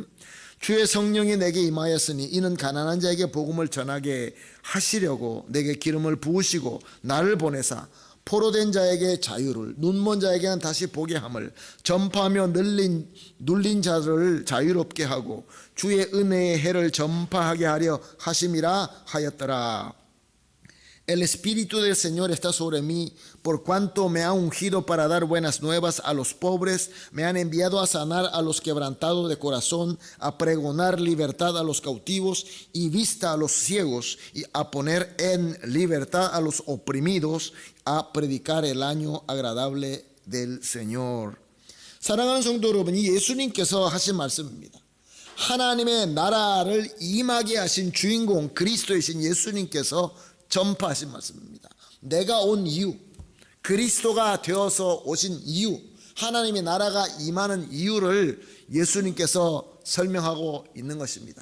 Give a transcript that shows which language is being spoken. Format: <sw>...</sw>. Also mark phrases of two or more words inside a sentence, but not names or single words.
<ko>주의 성령이 내게 임하였으니 이는 가난한 자에게 복음을 전하게 하시려고 내게 기름을 부으시고 나를 보내사 포로된 자에게 자유를, 눈먼 자에게는 다시 보게 함을, 전파하며 눌린 자를 자유롭게 하고 주의 은혜의 해를 전파하게 하려 하심이라 하였더라.</ko> <es>El Espíritu del Señor está sobre mí, por cuanto me ha ungido para dar buenas nuevas a los pobres, me han enviado a sanar a los quebrantados de corazón, a pregonar libertad a los cautivos y vista a los ciegos, y a poner en libertad a los oprimidos, a predicar el año agradable del Señor.</es> <ko>사랑하는 성도 여러분, 이 예수님께서 하신 말씀입니다. 하나님의 나라를 임하게 하신 주인공 그리스도이신 예수님께서 전파하신 말씀입니다. 내가 온 이유, 그리스도가 되어서 오신 이유, 하나님의 나라가 임하는 이유를 예수님께서 설명하고 있는 것입니다.</ko>